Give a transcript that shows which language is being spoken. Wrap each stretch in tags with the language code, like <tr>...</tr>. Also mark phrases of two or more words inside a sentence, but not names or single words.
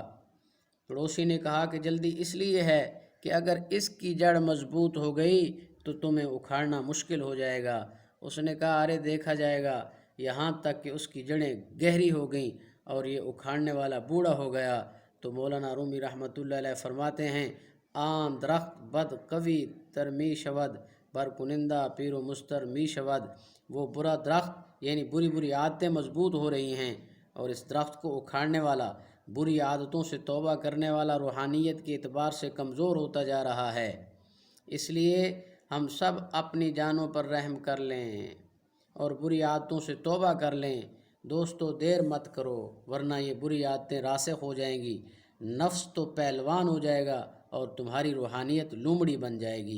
<ur>پڑوسی نے کہا کہ جلدی اس لیے ہے کہ اگر اس کی جڑ مضبوط ہو گئی تو تمہیں اکھاڑنا مشکل ہو جائے گا۔ اس نے کہا ارے دیکھا جائے گا، یہاں تک کہ اس کی جڑیں گہری ہو گئیں اور یہ اکھاڑنے والا بوڑھا ہو گیا۔ تو مولانا رومی</ur> <ar>رحمۃ اللہ علیہ</ar> <ur>فرماتے ہیں</ur> <fa>آن درخت بد قوی تر می شود بر کنندہ پیر و مستر می شود،</fa> <ur>وہ برا درخت یعنی بری عادتیں مضبوط ہو رہی ہیں اور اس درخت کو اکھاڑنے والا بری عادتوں سے توبہ کرنے والا روحانیت کے اعتبار سے کمزور ہوتا جا رہا ہے. اس لیے ہم سب اپنی جانوں پر رحم کر لیں اور بری عادتوں سے توبہ کر لیں. دوستو، دیر مت کرو، ورنہ یہ بری عادتیں راسخ ہو جائیں گی، نفس تو پہلوان ہو جائے گا اور تمہاری روحانیت لومڑی بن جائے گی.</ur>